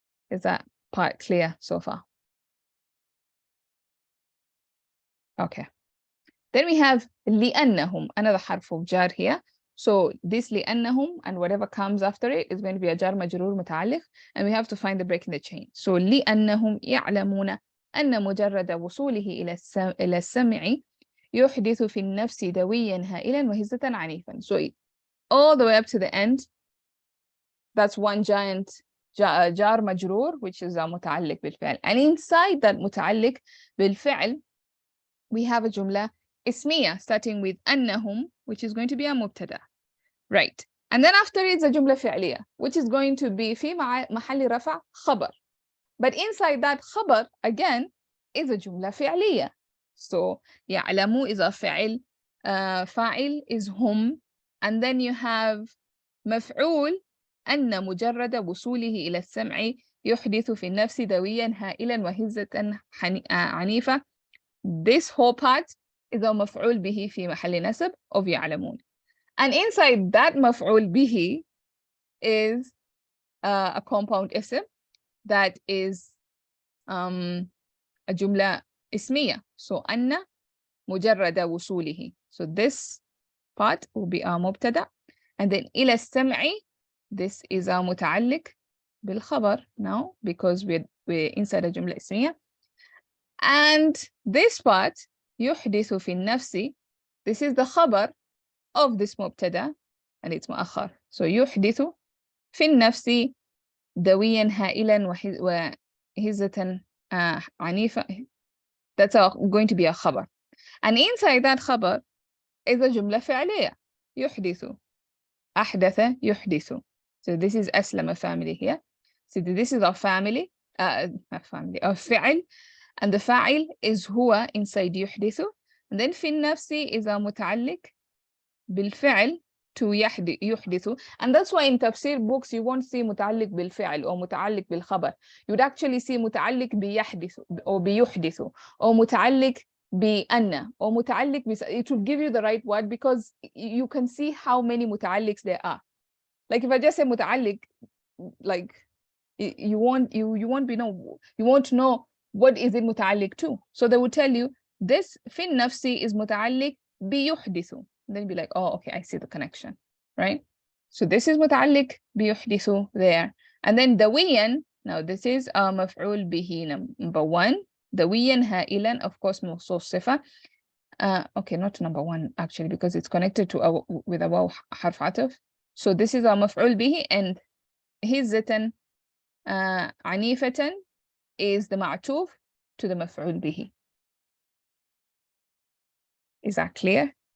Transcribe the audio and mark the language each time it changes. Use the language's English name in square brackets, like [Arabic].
[English] Is that part clear so far? Okay. Then we have لأنهم, another harf of jar here. So this لأنهم and whatever comes after it is going to be a jar majrur متعلق, and we have to find the break in the chain. [Arabic] So لأنهم يعلمون أن مجرد وصوله إلى السمع يحدث في النفس دويا هائلا وهزة عنيفا. [English] So all the way up to the end, that's one giant jar majrur, which is a متعلق بالفعل. And inside that متعلق بالفعل, we have a jumla ismiya starting with أنهم, which is going to be a mubtada, right? And then after it's a jumla fi'liya, which is going to be في محل رفع خبر. But inside that خبر again is a jumla fi'liya. So يعلموا is a فعل, فاعل is هم, and then you have مفعول [Arabic] أن مجرد وصوله إلى السمع يحدث في النفس دويا هائلا وهزة عنيفة. [English] This whole part is a مفعول به في محل نسب of يعلمون. And inside that مفعول به is a compound ism that is a جملة اسمية. [Arabic] So أن مجرد وصوله. [English] So this part will be our مبتدأ. And then إلى السمع, this is our متعلق بالخبر now because we're inside a جملة اسمية. And this part [Arabic] يحدث في النفس, [English] this is the خبر of this مبتدا and it's مؤخر. [Arabic] So يحدث في النفس دويا هائلا وهزة عنيفة. [English] That's going to be a خبر. And inside that خبر is a جملة فعلية يحدث, أحدث يحدث. So this is أسلم family here. So this is our family, our فعل. And the فاعل is هو inside يحدث. And then في النفس is a متعلق بالفعل to يحدث. And that's why in tafsir books you won't see متعلق بالفعل or متعلق بالخبر. You'd actually see متعلق بيحدث or بيحدث or متعلق بأن or متعلق it will give you the right word because you can see how many متعلقs there are. Like if I just say متعلق, like you won't know what is it متعلق to? So they would tell you this في النفس is متعلق بيحدث. Then you'd be like, oh, okay, I see the connection, right? So this is متعلق بيحدث there. And then دويا, now this is مفعول به number 1. [Arabic] دويا هائلا, [English] of course, [Arabic] موصوف صفة. [English] Okay, not number 1 actually, because it's connected to with a واو حرف عطف. So this is مفعول به, and هزة عنيفة is the معطوف to the مفعول به. Is that clear?